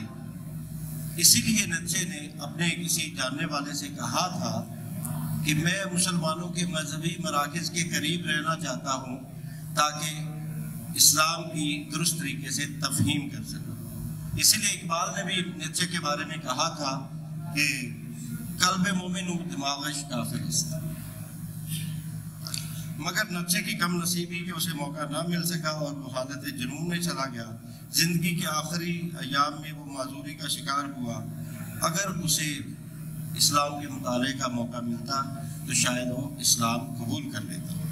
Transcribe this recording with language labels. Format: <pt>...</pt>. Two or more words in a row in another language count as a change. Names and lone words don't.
<ur>اسی لیے نیچے نے اپنے کسی جاننے والے سے کہا تھا کہ میں مسلمانوں کے مذہبی مراکز کے قریب رہنا چاہتا ہوں تاکہ اسلام کی درست طریقے سے تفہیم کر سکوں۔ اسی لیے اقبال نے بھی نیچے کے بارے میں کہا تھا کہ</ur> <fa>قلب مومن و دماغش کافر است۔</fa> <ur>مگر نقشے کی کم نصیبی کہ اسے موقع نہ مل سکا اور وہ حالت جنون میں چلا گیا۔ زندگی کے آخری ایام میں وہ معذوری کا شکار ہوا۔ اگر اسے اسلام کے مطالعے کا موقع ملتا تو شاید وہ اسلام قبول کر لیتا۔</ur>